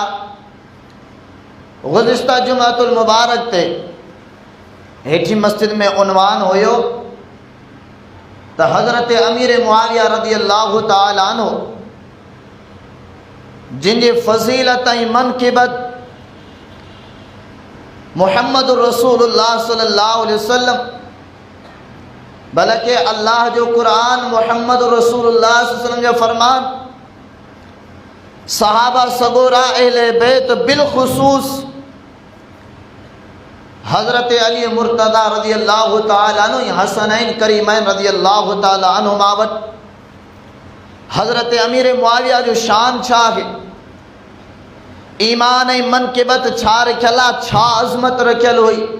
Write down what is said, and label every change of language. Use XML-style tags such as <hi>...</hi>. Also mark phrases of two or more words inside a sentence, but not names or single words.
<sd>गुज़िश्ता जुमअतुलमुबारक ते हेठी मस्जिद में उनवान हुयो त हज़रत अमीर मुआविया</sd> <ar>رضي الله تعالى عنه,</ar> <sd>जिनजी फ़ज़ीलत ऐं मनक़िबत</sd> <ar>محمد رسول الله صلى الله عليه وسلم,</ar> <sd>बल्कि अल्लाह जो क़ुरान,</sd> <ar>محمد رسول الله صلى الله عليه وسلم</ar> <sd>जो फरमान, सहाबा सगोरा अहले बैत बिलखुसूस हज़रत अली मुर्तज़ा</sd> <ar>رضي الله تعالى عنه,</ar> <sd>हसनैन करीमैन</sd> <ar>رضي الله تعالى عنهما</ar> <sd>वटि हज़रत अमीर मुआविया जो शान छा आहे, ईमान ऐं मनक़िबत छा रखियल आहे, छा अज़मत रखियल हुई।</sd>